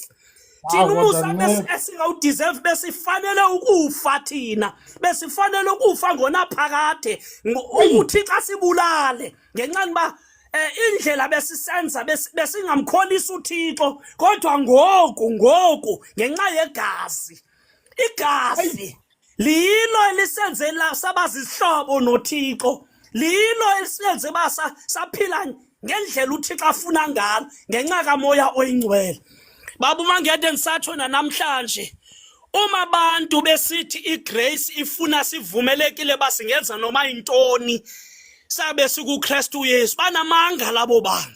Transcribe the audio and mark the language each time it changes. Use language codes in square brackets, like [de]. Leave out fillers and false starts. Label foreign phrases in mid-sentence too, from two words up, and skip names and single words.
[xh] Thina umusa esingawudeserve besifanele ukufa thina, besifanele ukufa ngonaphakade ukuthi xa sibulale ngenxa ba indlela besisenza besingamkholisa uThixo, kodwa ngoku ngenxa yegazi. Igazi lilo elisenzela sabazihlobo noThixo, lilo elisenze basa saphila ngendlela uThixo afuna ngalo ngenxa kaMoya Oyingcwele. [zu] Baba uMangede ngisatsho namhlanje, uma abantu besithi igrace ifuna sivumelekile basingenza noma intoni sabe sikuKristu Yesu, banamanga labo bantu.